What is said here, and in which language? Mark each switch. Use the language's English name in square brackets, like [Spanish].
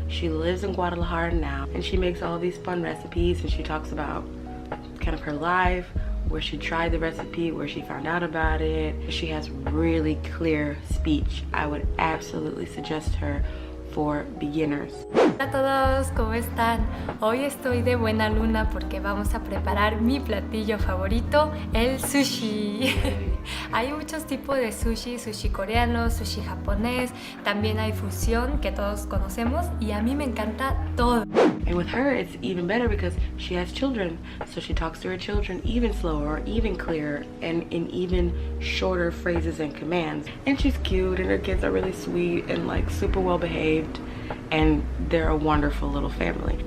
[English] She lives in Guadalajara now, and she makes all these fun recipes, and she talks about kind of her life, where she tried the recipe, where she found out about it. She has really clear speech. I would absolutely suggest her for beginners. [Spanish] Hola a todos, ¿cómo están? Hoy estoy de buena luna porque vamos a preparar mi platillo favorito, el sushi. Hay muchos tipos de sushi, sushi coreano, sushi japonés, también hay fusión que todos conocemos, y a mí me encanta todo. [English] And with her, it's even better because she has children, so she talks to her children even slower, even clearer, and in even shorter phrases and commands. And she's cute, and her kids are really sweet and like super well behaved, and they're a wonderful little family.